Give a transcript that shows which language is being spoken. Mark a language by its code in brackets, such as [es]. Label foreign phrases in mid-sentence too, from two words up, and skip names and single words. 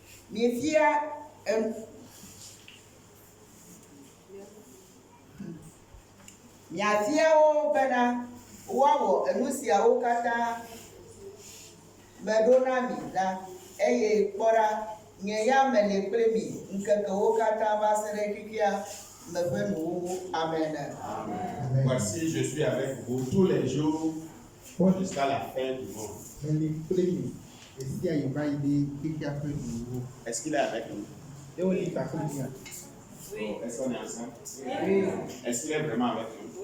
[ee] Mifia Miaviawo bena woawɔ enu siawo katã meɖona mi la eye kpɔɖa nye ya me le kple mi ŋkekewo katã va se ɖe fifia meƒe nuwuwu. Amen. [fr] Voici, je suis avec vous tous les jours jusqu'à la fin du monde. Est-ce qu'il est avec nous? Oui. Est-ce qu'on est ensemble? Oui. Est-ce qu'il est vraiment avec nous?